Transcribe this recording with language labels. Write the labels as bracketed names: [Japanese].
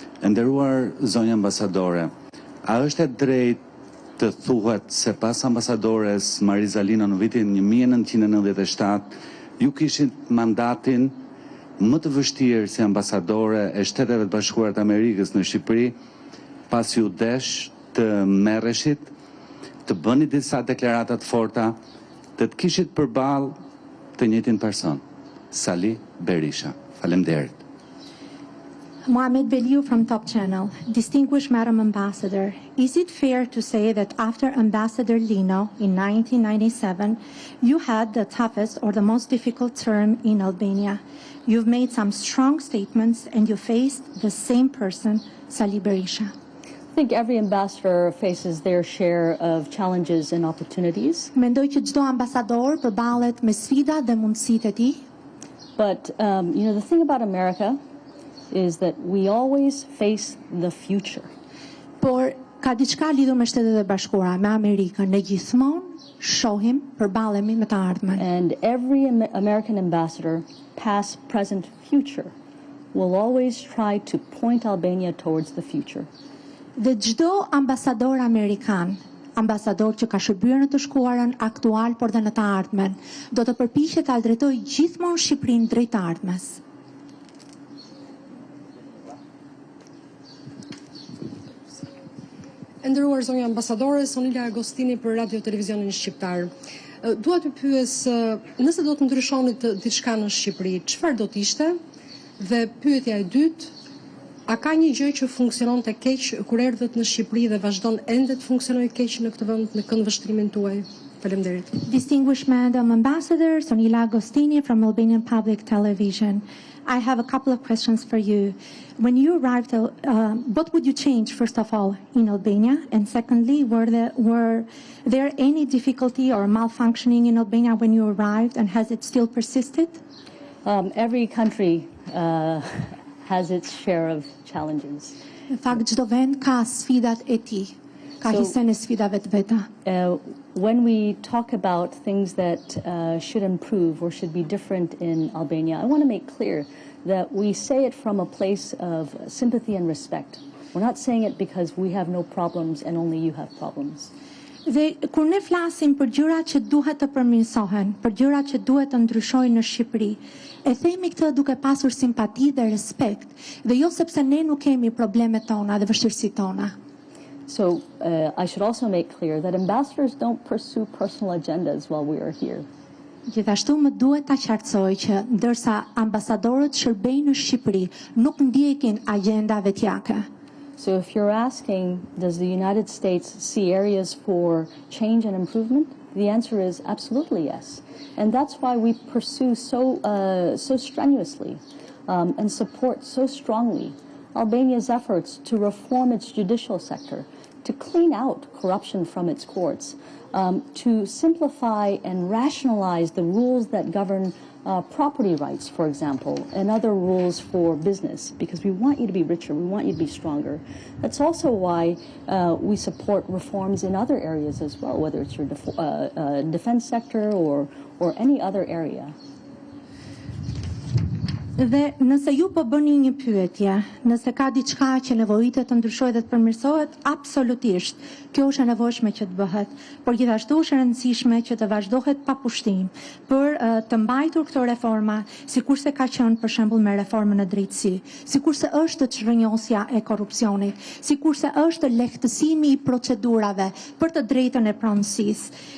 [Albanian] Nderuar zonja ambasadore, a është e drejtë të thuhet se pas ambasadores Marizalina në vitin 1997 ju kishit mandatin më të vështirë si ambasadore e Shteteve të Bashkuara të Amerikës në Shqipëri, pas ju desh të merreshit, të bëni disa deklaratat forta, të kishit përballë të njëjtin person, Sali Berisha. Faleminderit. [English] Mohamed Beliu from Top Channel. Distinguished Madam Ambassador, is it fair to say that after Ambassador Lino in 1997, you had the toughest or the most difficult term in Albania? You've made some strong statements and you faced the same person, Sali Berisha. I think every ambassador faces their share of challenges and opportunities. [Albanian] Mendoj që çdo ambasador përballet me sfida dhe mundësitë e tij. [English] But, the thing about America is that we always face the future. [Albanian] Por ka diçka lidhur me Shtetet e Bashkuara, me Amerikën, ne gjithmonë shohim, përballemi me të ardhmen. [English] And every American ambassador, past, present, future, will always try to point Albania towards the future. [Albanian] Dhe çdo ambasador amerikan, ambasador që ka shërbyer në të shkuarën aktual por dhe në të ardhmen, do të përpiqet ta drejtojë gjithmonë Shqipërinë drejt të ardhmes. Nderuar zonja ambasadore, Sonila Agostini për Radio Televizionin Shqiptar. Dua t'ju pyes, nëse do të ndryshonit diçka në Shqipëri, çfarë do të ishte? Dhe pyetja e dytë, a ka një gjë që funksionon të keq kur erdhët në Shqipëri dhe vazhdon ende të funksionojë keq në këtë vend në këndvështrimin tuaj? Faleminderit. [English] Distinguished Madam Ambassador, Sonila Agostini from Albanian Public Television. I have a couple of questions for you. When you arrived, what would you change, first of all, in Albania? And secondly, were there any difficulty or malfunctioning in Albania when you arrived, and has it still persisted? Every country has its share of challenges. [Albanian] Në fakt, çdo vend ka sfidat e tij, ka hisen e sfidave të veta. [English] When we talk about things that should improve or should be different in Albania, I want to make clear that we say it from a place of sympathy and respect. We're not saying it because we have no problems and only you have problems. [Albanian] Dhe kur ne flasim për gjërat që duhet të përmirësohen, për gjërat që duhet të ndryshojnë në Shqipëri, e themi këtë duke pasur simpati dhe respekt, dhe jo sepse ne nuk kemi problemet tona dhe vështirësitë tona. [English] So I should also make clear that ambassadors don't pursue personal agendas while we are here. [Albanian] Gjithashtu më duhet ta qartësoj që ndërsa ambasadorët shërbejnë në Shqipëri, nuk ndjekin agenda vetjake. [English] So if you're asking, does the United States see areas for change and improvement? The answer is absolutely yes. And that's why we pursue so strenuously and support so strongly Albania's efforts to reform its judicial sector, to clean out corruption from its courts, to simplify and rationalize the rules that govern property rights, for example, and other rules for business, because we want you to be richer, we want you to be stronger. That's also why we support reforms in other areas as well, whether it's your defense sector or any other area. [Albanian] Dhe nëse ju po bëni një pyetje, nëse ka diçka që nevojitet të ndryshojë dhe të përmirësohet, absolutisht, kjo është e nevojshme që të bëhet, por gjithashtu është e rëndësishme që të vazhdohet pa pushtim për të mbajtur këto reforma, sikurse ka qenë për shembull me reformën e drejtësi, sikurse është çrënjosja e korrupsionit, sikurse është lehtësimi i procedurave për të drejtën e pronësisë.